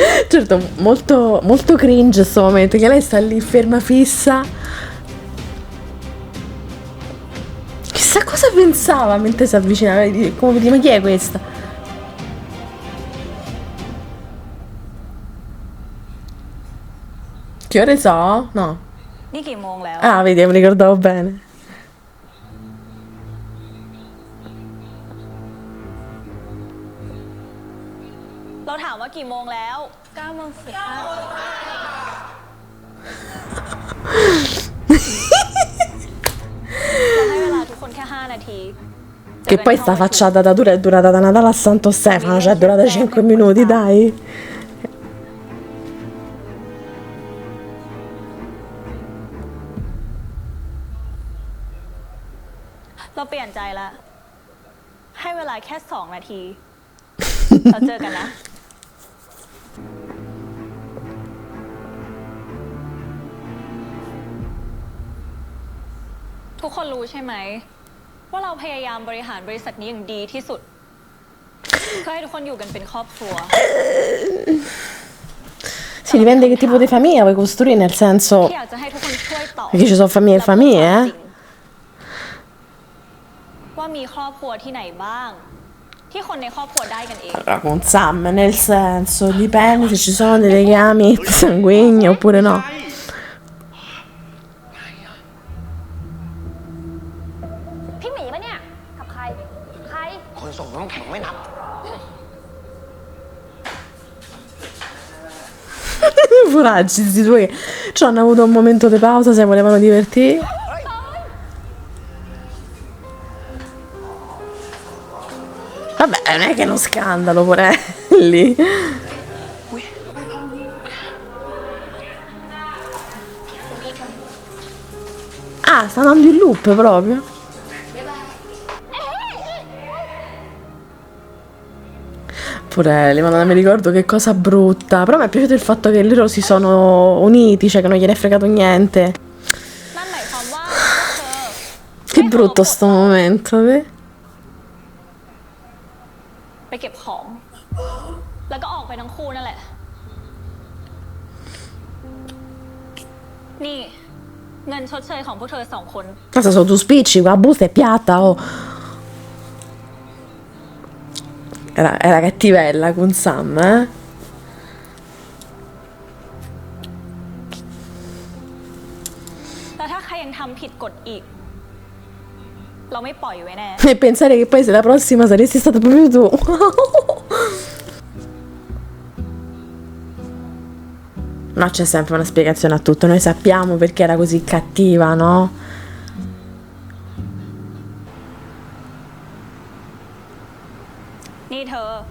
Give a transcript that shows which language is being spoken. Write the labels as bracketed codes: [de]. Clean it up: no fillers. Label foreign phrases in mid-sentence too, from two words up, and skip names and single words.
[it] Certo, molto, molto cringe sto momento, che lei sta lì ferma fissa. Chissà cosa pensava mentre si avvicinava, come vedi, ma chi è questa? Che ore so? No. [th] นี่กี่โมงแล้ว [it] Ah, vedi, mi ricordavo bene. [th] เราถามว่ากี่โมงแล้ว 9 โมง 15 เราให้เวลาทุกคนแค่ 5 นาที [it] Che poi sta facciata da dura è durata da Natale a Santo Stefano, cioè è durata 5 minuti, dai. [th] เราเปลี่ยนใจแล้ว ให้เวลาแค่ 2 นาที เราเจอกันนะ ทุกคนรู้ใช่ไหม ว่าเราพยายามบริหารบริษัทนี้อย่างดีที่สุด เพื่อให้ทุกคนอยู่กันเป็นครอบครัว [it] Sì, dipende che tipo di famiglia vuoi costruire, nel senso [th] ที่อยากจะให้ทุกคนช่วยตอบ [it] che ci sono famiglie e famiglie, [th] ว่ามีครอบครัวที่ไหนบ้าง ที่คนในครอบครัวได้กันเอง [it] Allora, con Sam, nel senso, dipende se ci sono dei legami sanguigni oppure no. [th] พี่หมีปะเนี่ย กับใคร ใคร คนส่งน้ำแข็งไม่นับ [it] Foraggi, questi due che hanno avuto un momento di pausa se volevano divertire. Vabbè, non è che è uno scandalo, porelli. Ah, sta andando in loop proprio. Porelli, madonna, mi ricordo che cosa brutta. Però mi è piaciuto il fatto che loro si sono uniti, cioè che non gliene è fregato niente. [th] นั่นหมายความว่าเธอ [it] Che brutto sto momento, vedi? [th] ไปเก็บของ แล้วก็ออกไปทั้งคู่นั่นแหละ นี่ เงินชดเชยของพวกเธอ 2 คน [it] Cosa sono tu spicci, qua busta è piatta, oh. Era cattivella con Sam, eh? [th] แล้วถ้าใครยังทำผิดกฎอีก เราไม่ปล่อยไว้แน่ [it] E pensare che poi se la prossima saresti stata proprio tu. No, c'è sempre una spiegazione a tutto. Noi sappiamo perché era così cattiva, no? [th] นี่เธอ